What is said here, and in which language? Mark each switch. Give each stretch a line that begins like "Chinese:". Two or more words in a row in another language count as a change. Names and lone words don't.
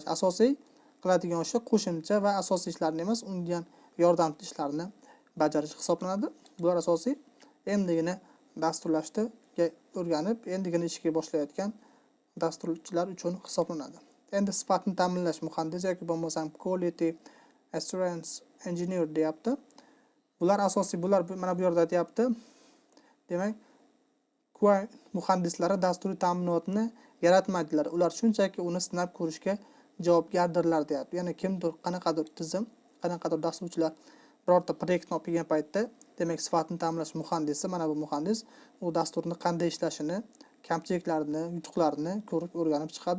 Uzbek: Asosiy qiladigan ishi qo'shimcha va asosiy ishlarni emas, unga yordamchi ishlarni bajarish hisoblanadi. Bular asosiy endigina dasturlashni o'rganib, endigina ishga boshlayotgan dasturchilar uchun hisoblanadi. Endi sifatni ta'minlash muhandis yoki bo'lmasam
English: quality assurance engineer
Uzbek: deyapti. Bular asosiy, bular mana bu yerda aytayapti. Demak, QA muhandislari dasturiy ta'minotni yaratmaydilar. Ular shunchaki uni sinab ko'rishga javobgardirlar deyapti. Ya'ni kimdir qanaqadir tizim, qanaqadir dasturchilar birorta proyektni olib kelgan paytda, demak, sifatni ta'minlash muhandisi, mana bu muhandis u dasturni qanday ishlashini, kamchiliklarini, yutuqlarini ko'rib o'rganib chiqadi.